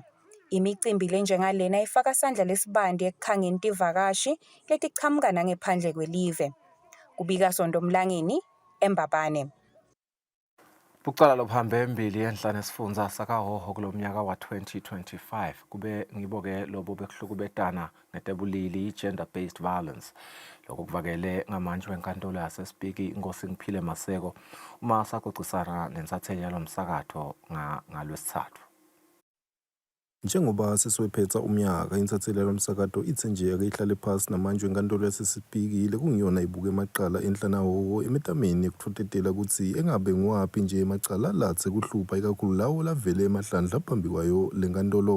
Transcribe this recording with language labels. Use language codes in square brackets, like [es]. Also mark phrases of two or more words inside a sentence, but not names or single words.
[ss] Imicimbi lenjengalena ifaka sandla lesibandi ekukhangeni tivakashi letichamuka nangephandle kwelive. Kubika Sondo Mlangeni, eMbabane. Bucala lobuhambe embili enhlane sifundza sakahoho kulomnyaka wa 2025 kube ngiboke lobo bekuhlukubetana netebulili [en] gender based violence [ss] lokho kuvakele ngamanje wenkantolo yasesipiki inkosi Ngiphile Maseko uma saxoxisana nensatheli yalomsakatho ngalwesithathu. Njengoba sesiwephetha umnyaka insatheli yalomsakatho ithe nje ake ihlale phasi namanje wenkantolo yasesipikile kungiyona ibuke emaqala enhlanahoho emetameni ekuthotetela ukuthi engabe ngwaphi nje emaqala lathe kuhlupha ikakhulu lawo lavele emahlandla phambi kwayo lenkantolo.